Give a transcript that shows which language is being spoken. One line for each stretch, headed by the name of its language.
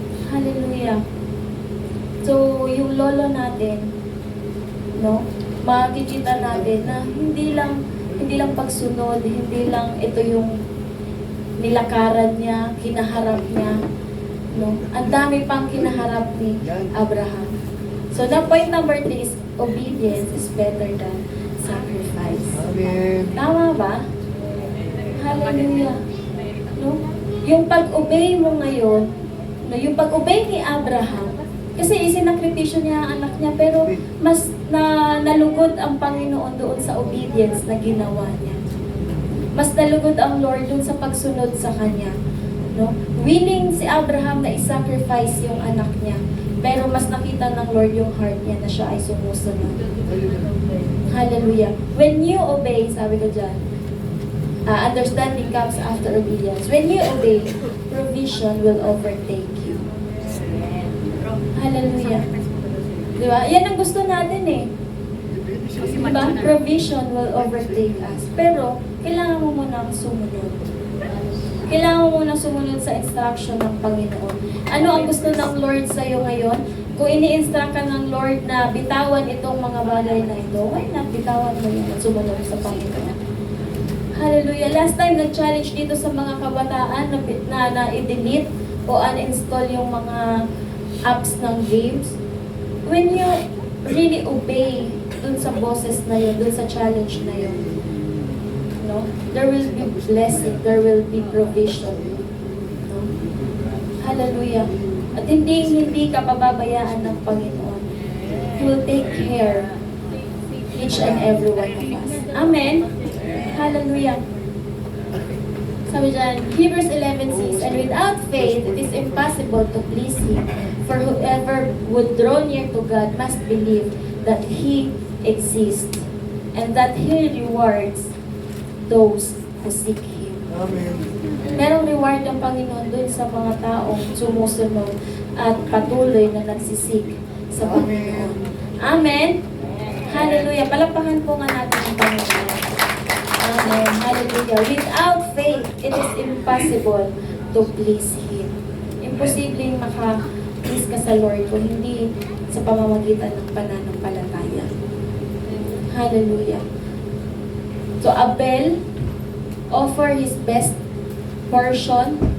Filipino: Hallelujah. So, yung lolo natin, no, makikita natin na hindi lang pagsunod, hindi lang ito yung nilakaran niya, kinaharap niya, no. Ang dami pang kinaharap ni Abraham.
English: So, the point number 3 is obedience is better than sacrifice. Amen.
Filipino: Tama ba? Hallelujah. No? Yung pag-obey mo ngayon, no, yung pag-obey ni Abraham, kasi isinakripisyo niya ang anak niya, pero mas nalugod ang Panginoon doon sa obedience na ginawa niya. Mas nalugod ang Lord doon sa pagsunod sa Kanya. No? Willing si Abraham na isacrifice yung anak niya, pero mas nakita ng Lord yung heart niya na siya ay sumusunod. Hallelujah.
English: When you obey,
Filipino: sabi ko dyan,
English: understanding comes after obedience. When you obey, provision will overtake you.
Filipino: Hallelujah. Diba? Yan ang gusto natin eh. Diba?
English: Provision will overtake us.
Filipino: Pero, kailangan mo munang sumunod. Kailangan mo munang sumunod sa instruction ng Panginoon. Ano ang gusto ng Lord sa'yo ngayon? Kung ini-instruct ka ng Lord na bitawan itong mga bagay na ito,
English: why not
Filipino: bitawan mo yun at sumunod sa Panginoon? Hallelujah.
English: Last time
Filipino: nag-challenge dito sa mga kabataan na i-delete o uninstall yung mga apps ng games.
English: When you really obey
Filipino: dun sa boses na yun, dun sa challenge na yun, no?
English: There will be blessing, there will be provision. No? Hallelujah.
Filipino: At hindi ka pababayaan ng Panginoon.
English: He will take care each and every one of us. Amen. Hallelujah.
Filipino: Sabi dyan,
English: Hebrews 11 says, "And without faith, it is impossible to please Him. For whoever would draw near to God must believe that He exists, and that He rewards those who seek Him." Amen.
Filipino: Merong reward ng Panginoon dun sa mga taong sumusunod at patuloy na nagsisik sa Panginoon. Amen. Hallelujah. Palakpakan po nga natin ang Panginoon. Amen. Hallelujah.
English: Without faith, it is impossible to please Him.
Filipino: Imposibleng maka-please ka sa Lord kung hindi sa pamamagitan ng pananampalataya. Hallelujah.
English: So Abel offered his best portion.